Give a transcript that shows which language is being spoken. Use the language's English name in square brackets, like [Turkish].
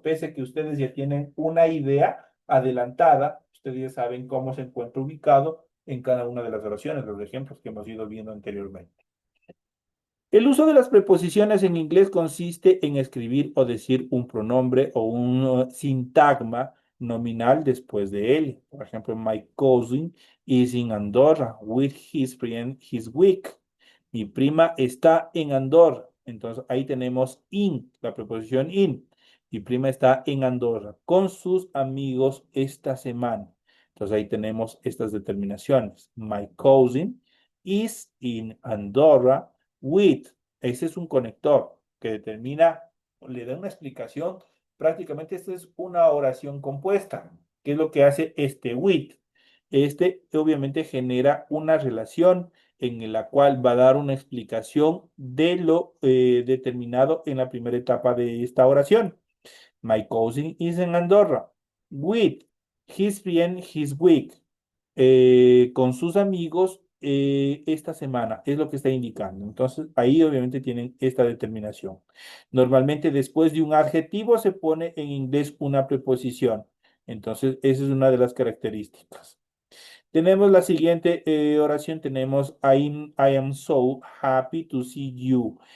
[Spanish] Pese a que ustedes ya tienen una idea adelantada, ustedes ya saben cómo se encuentra ubicado en cada una de las oraciones, los ejemplos que hemos ido viendo anteriormente. El uso de las preposiciones en inglés consiste en escribir o decir un pronombre o un sintagma nominal después de él. Por ejemplo, [English] my cousin is in Andorra with his friend his week. [Spanish] Mi prima está en Andorra. Entonces ahí tenemos in, la preposición in. Mi prima está en Andorra con sus amigos esta semana. Entonces ahí tenemos estas determinaciones. [English] My cousin is in Andorra with. [Spanish] Ese es un conector que determina, le da una explicación. Prácticamente esta es una oración compuesta. ¿Qué es lo que hace este with? Este obviamente genera una relación en la cual va a dar una explicación de lo determinado en la primera etapa de esta oración. [English] My cousin is in Andorra with his friend his week. [Spanish] Con sus amigos esta semana, es lo que está indicando. Entonces, ahí obviamente tienen esta determinación. Normalmente después de un adjetivo se pone en inglés una preposición. Entonces, esa es una de las características. Tenemos la siguiente oración, tenemos [English] I am so happy to see you.